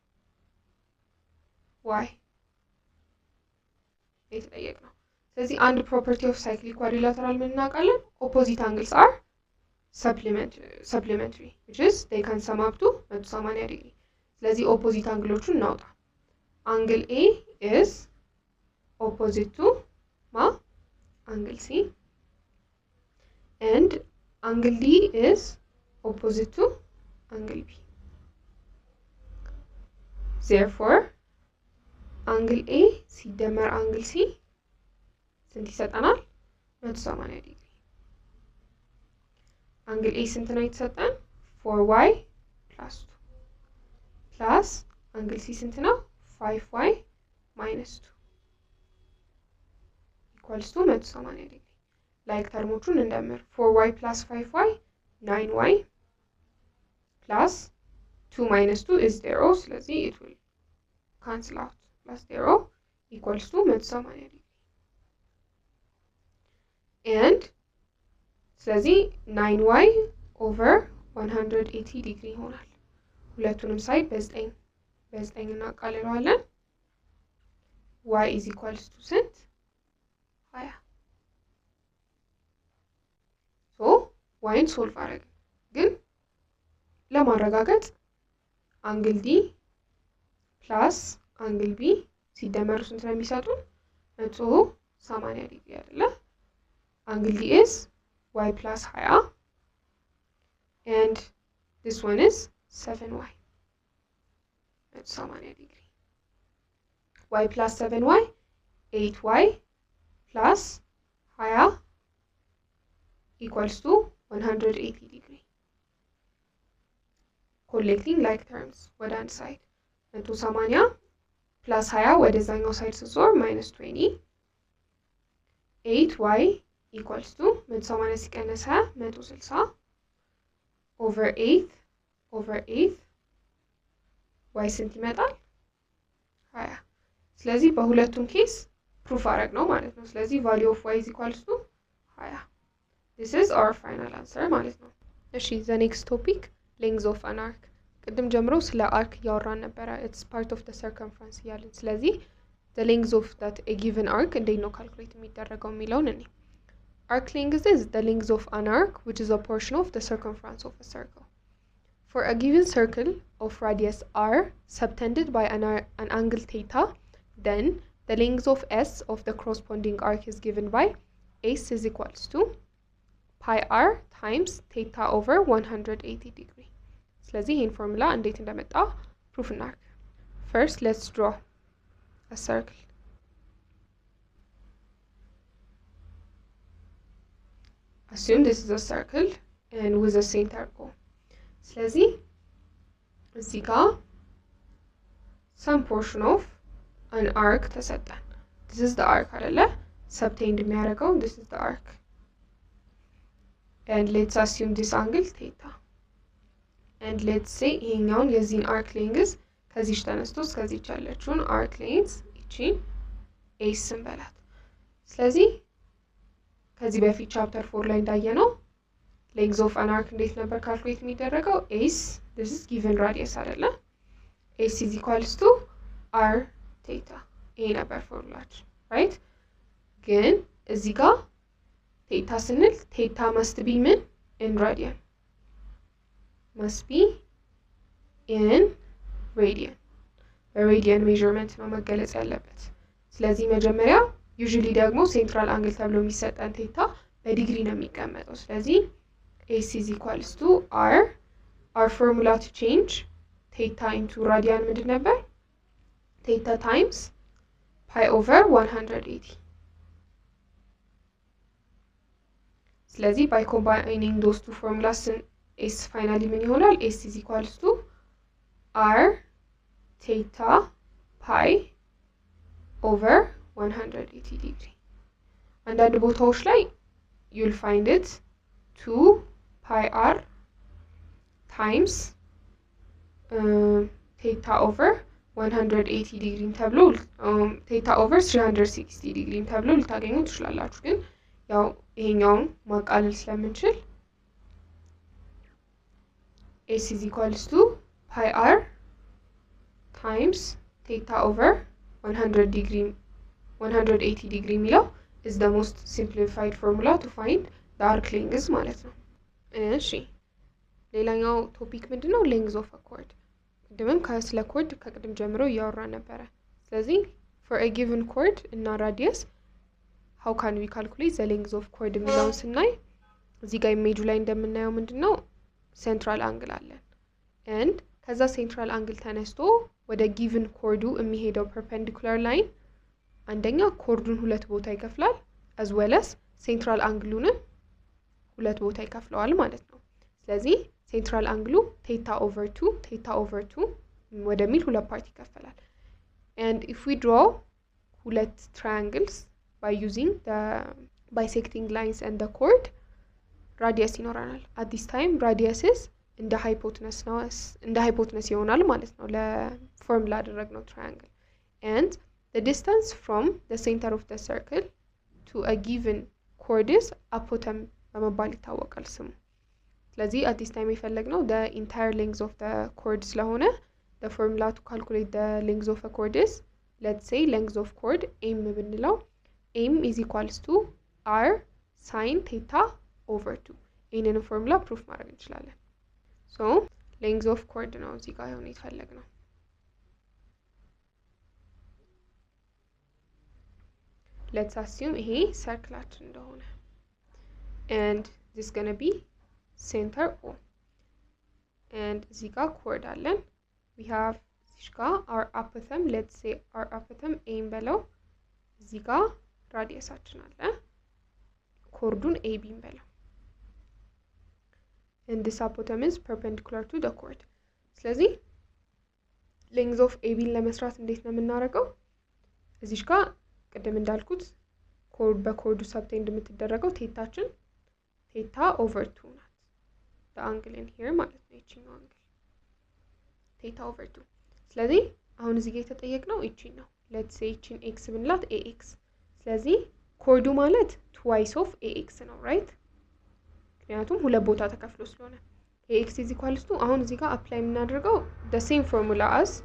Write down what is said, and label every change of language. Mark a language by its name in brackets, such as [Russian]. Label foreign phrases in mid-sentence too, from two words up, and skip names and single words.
[English] y [Amharic] የተጠየቅነው ስለዚህ አንድ [English] property of cyclic quadrilateral [Amharic] ምን እናውቃለን [English] opposite angles are supplementary which is they can sum up to 180 degree ስለዚህ opposite angleዎቹን እናውጣ angle A is opposite to angle C and angle D is opposite to angle B therefore angle A ሲደመር angle C [Amharic] ስንት ይሰጣናል [English] 180 ዲግሪ angle A [Amharic] ስንት ነው የተሰጠን [English] 4y plus 2 plus angle C [Amharic] ስንት ነው [English] 5y minus 2 equals to 180 degree like [Amharic] termoቹን እንደምር [English] 4y plus 5y 9y plus 2 minus 2 is 0 ስለዚህ it will cancel out plus 0 equals to 180 degree and ስለዚህ 9y over 180 degree [Amharic] ይሆናል ሁለቱንም ሳይድ በ9 እናቃልለዋለን [English] y is equals to ስንት 20 so y solve [Amharic] አረግ ግን ለማረጋገጥ [English] angle D plus angle B [Amharic] ሲደመሩ ስንት ነው የሚሰጡን 180 ዲግሪ አይደለ [English] angle D is y plus 20 and this one is 7y 180 degree y plus 7y 8y plus 20 equals to 180 degree. Collecting like terms [Amharic] ወደ አንድ ሳይድ [English] 180 plus 20 [Amharic] ወደዛኛው ሳይድ ስዞር [English] minus 20 8y equals to 180 [Amharic] ሲቀነስ 160 over 8 y ስንት ይመጣል 20 ስለዚህ በሁለቱም ኬስ ፕሩፍ አረግ ነው ማለት ነው ስለዚህ [English] value of y is equals to 20 this is our final answer [Amharic] ማለት ነው እሺ [English] the next topic length of an arc [Amharic] ቅድም ጀምሮ ስለ [English] arc [Amharic] ያወራን ነበር [English] it's part of the circumference [Amharic] ያልን ስለዚህ [English] the length of that a given arc [Amharic] እንዴት ነው ካልኩሌት የሚደረገው የሚለውን እኔ [English] arc length is the length of an arc which is a portion of the circumference of a circle for a given circle of radius r subtended by an angle theta then the length of s of the corresponding arc is given by s is equals to pi r times theta over 180 degree [Amharic] ስለዚህ ይሄን ፎርሙላ እንዴት እንደመጣ ፕሩፍ እናርግ [English] first let's draw a circle assume this is a circle and with a center O [Amharic] ስለዚህ እዚህ ጋር [English] some portion of an arc ተሰጠን this is the arc አይደለ [Amharic] subtend የሚያደርገው [English] this is the arc and let's assume this angle theta and let's say [Amharic] ይሄኛውን የዚህን [English] arc length [Amharic] ከዚህ ተነስቶ እስከዚህ ያለችውን [English] arc length [Amharic] እቺን s እንበላት ስለዚህ ከዚህ በፊት ቻፕተር 4 ላይ [English] እንዳየነው length of an arc [Amharic] እንዴት ነበር ካልኩሌት የሚደረገው [English] s this is given radius አይደለ s is equals to r theta [Amharic] ይሄ ነበር ፎርሙላችን [English] right [Amharic] ግን እዚህ ጋር [English] theta ስንል theta must be ምን in radian must be in radian [Amharic] በሬዲያን ሜዠርመንት ነው መገለጽ ያለበት ስለዚህ መጀመሪያ [English] usually ደግሞ central angle [Amharic] ተብሎ የሚሰጠን [English] theta [Amharic] በዲግሪ ነው የሚቀመጠው ስለዚህ [English] s is equals to r our formula to change theta into radian [Amharic] ምንድን ነበር [English] theta times pi over 180 ስለዚህ by combining those two formulas s finally [Amharic] ምን ይሆናል [English] s is equals to r theta pi over 180 degree [Amharic] አንዳንድ ቦታዎች ላይ [English] you'll find it 2 pi r times theta over 180 degree ተብሎ theta over 360 degree [Amharic] ተብሎ ልታገኙ ትችላላችሁ ግን ያው ይሄኛውን ማቃለል ስለምንችል [English] s is equals to pi r times theta over 180 degree ሚለው is the most simplified formula to find the arc length [Amharic] ማለት ነው እሺ ሌላኛው ቶፒክ ምንድነው [English] length of a chord [Amharic] ቅድምም ስለ chord ከቅድም ጀምሮ ያወራ ነበር ስለዚህ [English] for a given chord እና radius how can we calculate the length of chord [Amharic] የሚለውን ስናይ እዚህ ጋር ኢሜጁ ላይ እንደምናየው ምንድነው [English] central angle አለን and ከዛ central angle ተነስቶ ወደ given chord የሚሄደው perpendicular line አንደኛ [Amharic] chordን ሁለት ቦታ ይከፍላል [English] as well as central angle-ን [Amharic] ሁለት ቦታ ይከፍለዋል ማለት ነው ስለዚህ [English] central angle theta over 2 [Amharic] ወደሚል ሁለት ፓርት ይከፈላል [English] and if we draw ሁለት triangles by using the bisecting lines and the chord radius ይኖራናል at this time radius is እንደ hypotenuse [Amharic] ይሆናል ማለት ነው ለፎርሙላ አደረግነው [English] triangle and the distance from the center of the circle to a given chord is apothem [Amharic] በመባል ይታወቃል ስሙ ስለዚህ [English] at this time የፈለግነው the entire length of the chord ስለሆነ the formula to calculate the length of a chord is let's say length of chord m ብንለው m is equals to r sin theta over 2 [Amharic] ይሄንን ፎርሙላ ፕሩፍ ማድረግ እንችላለን [English] so length of chord [Amharic] ነው እዚህ ጋር ሆነ ይፈልግነው [English] let's assume [Amharic] ይሄ ሰርክላችን እንደሆነ [English] and this is going to be center O and [Amharic] እዚህ ጋር [English] chord አለን we have [Amharic] እዚህ ጋር [English] our apothem let's say our apothem a [Amharic] በለው እዚህ ጋር ራዲየሳችን አለ [English] chordun AB በለው and this hypotenuse perpendicular to the chord ስለዚህ length of AB [Amharic] ለመስራት እንዴት ነው የምናደርገው እዚሽ ጋር ቅድም እንዳልኩት ኮርድ በኮርዱ ሰብቴንድ የምትደረገው ቴታችን [English] theta over 2 [Amharic] ናት [English] the angle in here [Amharic] ማለት ነው እቺኛው አንግል [English] theta over 2 [Amharic] ስለዚህ አሁን እዚህ ጋር የተጠየቅነው እቺ ነው [English] let's say [Amharic] እቺን x ብንላት ax ስለዚህ ኮርዱ ማለት [English] twice of ax [Amharic] ነው right ምክንያቱም ሁለት ቦታ ተከፍሎ ስለሆነ [English] ax is equals to [Amharic] አሁን እዚህ ጋር apply የምናደርገው [English] the same formula as